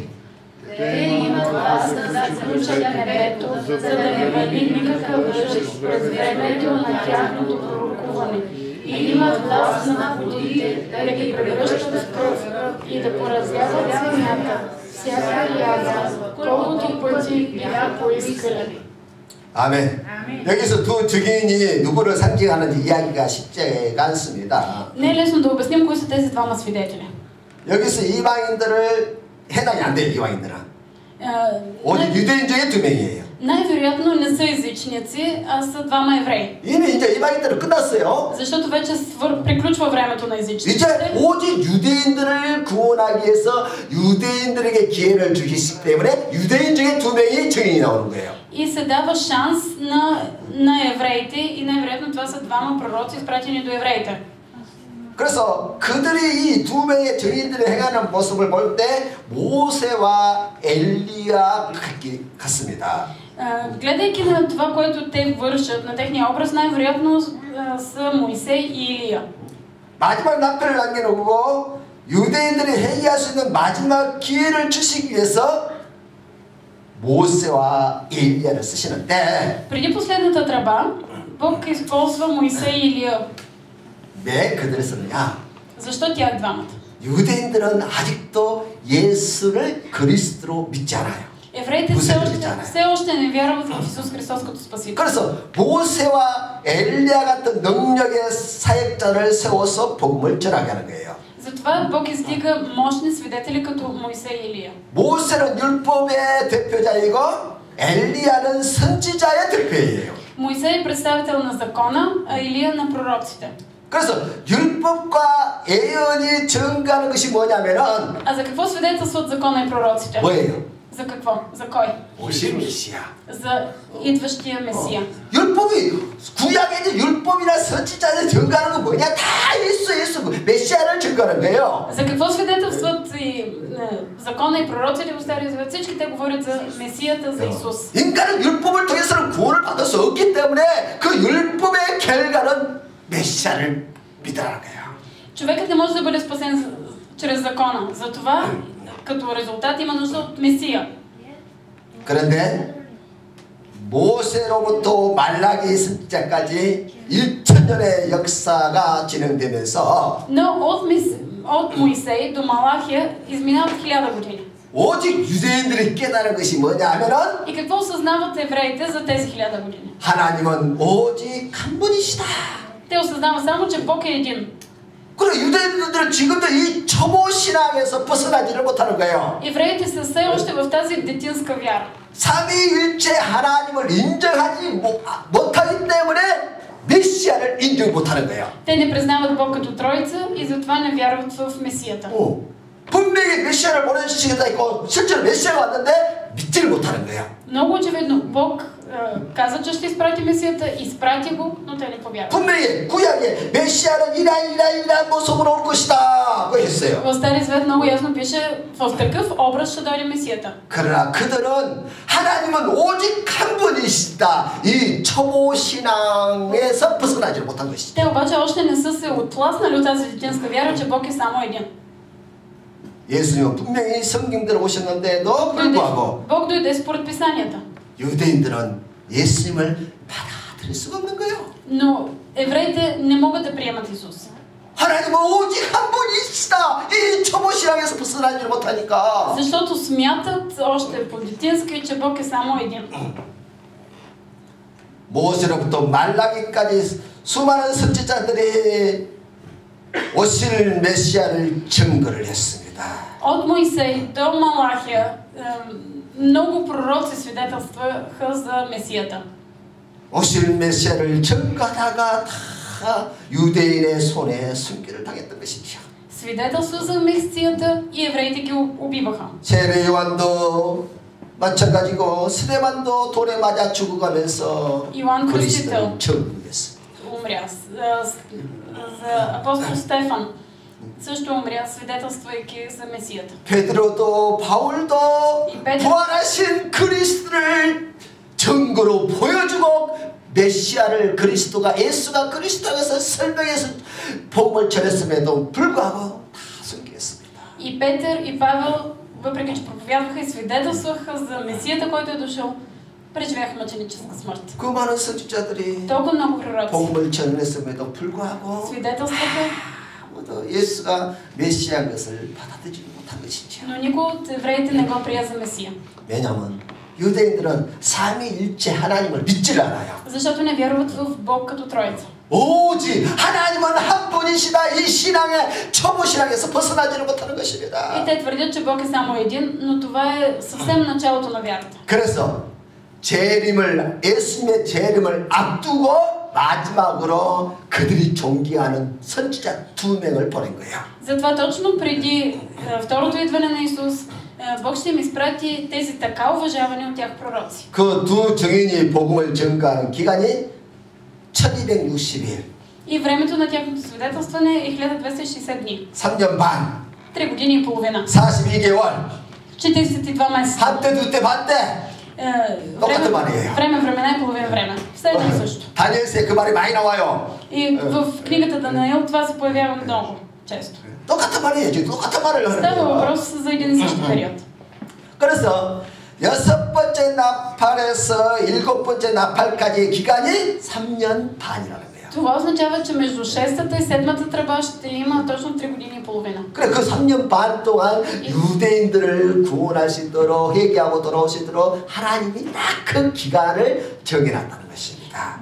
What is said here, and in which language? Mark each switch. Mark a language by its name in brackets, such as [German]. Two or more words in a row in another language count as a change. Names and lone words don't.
[Bulgarian] Те имат власт да заключат небето, за да не вали никакъв дъжд през времето на тяхното пророкуване. И имат власт на водите да ги превръщат в кръв и да поразяват земята, всяка язва, колкото пъти бяха поискали. [Korean] 아멘. 여기서 두 증인이 누구를 상징하는지 이야기가 쉽지가 않습니다. [Bulgarian] Не е лесно да обясним кои са тези двама свидетели. [Korean] 여기서 이방인들을 해당이 안 돼요. 이방인들은 오직 유대인 중에 두 명이에요. [Bulgarian] Най-вероятно не са езичници, а са двама евреи. [Korean] 이미 이제 이방인들은 끝났어요. [Bulgarian] Защото вече приключва времето на езичниците. [Korean] 이제 오직 유대인들을 구원하기 위해서 유대인들에게 기회를 주시기 때문에 유대인 중에 두 명이 증인이 나오는 거예요. [Bulgarian] И се дава шанс на евреите и най-вероятно това са двама пророци, изпратени до евреите. [Korean] 그래서 그들이 이 두 명의 증인들이 행하는 모습을 볼 때 모세와 엘리야 같습니다. [Bulgarian] Гледайки на това, което те вършат, на техния образ, най-вероятно са Моисей и Илия. [Korean] 마지막 납표를 남겨놓고 유대인들이 회개할 수 있는 마지막 기회를 주시기 위해서 모세와 엘리야를 쓰시는데 [Bulgarian] преди последната тръба, Бог използва Моисей и Илия. [Korean] 왜 그들을 쓰느냐? [Bulgarian] защо тях двамата? [Korean] 유대인들은 아직도 예수를 그리스도로 믿지 않아요. [Bulgarian] евреите все още не вярват в Исус Христос като Спасител. [Korean] 그래서 모세와 엘리야 같은 능력의 사역자를 세워서 복음을 전하게 하는 거예요. [Bulgarian] затова Бог издига мощни свидетели като Моисей и Илия. [Korean] 모세는 율법의 대표자이고 엘리야는 선지자의 대표예요. [Bulgarian] Моисей е представител на закона, а Илия на пророците. [Korean] 그래서 율법과 예언이 증가하는 것이 뭐냐면은 [Bulgarian] А за какво свидетелстват закона и пророците? [Korean] 뭐예요? [Bulgarian] За какво? За кой? [Korean] 오실 메시아. [Bulgarian] За идващия Месия. [Korean] 율법이 구약에 이제 율법이나 선지자들 증가하는 거 뭐냐? 다 예수 메시아를 증가하는 거예요. [Bulgarian] За какво свидетелстват и закона и пророците в Стария Завет? Всички те говорят за Месията, за Исус. [Korean] 인간은 율법을 통해서는 구원을 받을 수 없기 때문에 그 율법의 결과는 메시아를 믿으라는 거예요. [Bulgarian] човекът не може да бъде спасен чрез закона. Затова като резултат има нужда от Месия. [Korean] 그런데 모세로부터 말라기 선지자까지 1000년의 역사가 진행되면서 [Bulgarian] Но от Моисей до Малахия изминават 1000 години. [Korean] 오직 유대인들이 깨달은 것이 뭐냐 하면은 [Bulgarian] И какво осъзнават евреите за тези 1000 години? [Korean] 하나님은 오직 한 분이시다. [Bulgarian] Те осъзнават само, че Бог е един. [Korean] 그리고 유대인들은 지금도 이 초보 신앙에서 벗어나지를 못하는 거예요. [Bulgarian] евреите са все още в тази детинска вяра. [Korean] 삼위일체 하나님을 인정하지 못하기 때문에 메시아를 인정 못하는 거예요. [Bulgarian] Те не признават Бог като Троица и затова не вярват в Месията. [Korean] 분명히 메시아를 보내주시겠다 했고 실제로 메시아가 왔는데 믿지를 못하는 거예요. [Bulgarian] Много очевидно Бог каза, че ще изпрати Месията, изпрати го, но те не повярват. [Korean] 분명히 구약에 메시아는 이러한 모습으로 올 것이다 그 했어요. [Bulgarian] В Стария Завет много ясно пише в такъв образ ще дойде Месията. [Korean] 그러나 그들은 하나님은 오직 한 분이시다 이 초보 신앙에서 벗어나지 못한 것이죠. [Bulgarian] Те обаче още не са се отласнали от тази детинска вяра, че Бог е само един. [Korean] 예수님은 분명히 성경대로 오셨는데도 불구하고 [Bulgarian] Бог дойде според писанията. [Korean] 유대인들은 예수님을 받아들일 수가 없는 거예요. [Bulgarian] Но евреите не могат да приемат Исус. [Korean] 하나님은 오직 한 분이시다. 이 초보 신앙에서 벗어나지 못하니까. [Bulgarian] Защото смятат още по-детински, че Бог е само един. [Korean] 모세로부터 말라기까지 수많은 선지자들이 오실 메시아를 증거를 했습니다. [Bulgarian] От Моисей до Малахия много пророци свидетелстваха за Месията. [Korean] 오실 메시아를 증거하다가 다 유대인의 손에 순교를 당했던 것이죠. [Bulgarian] Свидетелства за Месията и евреите ги убиваха. [Korean] 세례 요한도 마찬가지고 스데반도 돌에 맞아 죽어가면서 [Bulgarian] Иоанн [Korean] 그리스도를 [Bulgarian] Кръстител [Korean] 증거했습니다. [Bulgarian] умря. За апостол Стефан също умря, свидетелствайки за Месията. [Korean] 베드로도 바울도 부활하신 그리스도를 증거로 보여주고 메시아를 그리스도가 예수가 그리스도라서 설명해서 복음을 전했음에도 불구하고 다 순교했습니다. [Bulgarian] И Петър и Павел, въпреки че проповядваха и свидетелстваха за Месията, който е дошъл, преживяха мъченическа смърт. [Korean] 그 많은 선지자들이 [Bulgarian] Толкова много пророци [Korean] 복음을 전했음에도 불구하고 [Bulgarian] свидетелстваха, [Korean] 아무도 예수가 메시아인 것을 받아들이지 못한 것이죠. [Bulgarian] но никой от евреите не го прия за Месия. [Korean] 왜냐하면 유대인들은 삼위일체 하나님을 믿질 않아요. [Bulgarian] Защото не вярват в Бог като Троица. [Korean] 오직 하나님은 한 분이시다. 이 신앙의 초보 신앙에서 벗어나지를 못하는 [Bulgarian] И [Korean] 것입니다. [Bulgarian] те твърдят, че Бог е само един, но това е съвсем началото на вярата. [Korean] 그래서 예수님의 재림을 앞두고 마지막으로 그들이 존경하는 선지자 2명을 보낸 거예요. [Bulgarian] Затова точно преди второто идване на Исус, Бог ще им изпрати тези така уважавани от тях пророци. [Korean] 그 두 증인이 복음을 전가하는 기간이 1260일. [Bulgarian] И времето на тяхното свидетелстване е 1260 дни. [Korean] 3년 반. [Bulgarian] 3 години и половина. [Korean] 42개월. [Bulgarian] 42 месеца. [Korean] 한때 두때 반때. 똑같은 말이에요. [Bulgarian] Време и половина време. Все едно и също. [Korean] 다니엘서에 그 말이 많이 나와요. [Bulgarian] И в книгата Даниил това се появява много често. [Korean] 똑같은 말이에요. 지금 똑같은 말을 하는 [Bulgarian] Става [Korean] 거예요. [Bulgarian] въпрос за един и същи период. [Korean] 그래서 6번째 나팔에서 7번째 나팔까지의 기간이 3년 반이라는 거예요. [Bulgarian] Това означава, че между 6-та и 7-та тръба ще има точно 3 години и половина. [Korean] 그래 그 3년 반 동안 유대인들을 구원할 수 있도록 회개하고 돌아올 수 있도록 하나님이 딱 그 기간을 정해놨다는 것입니다.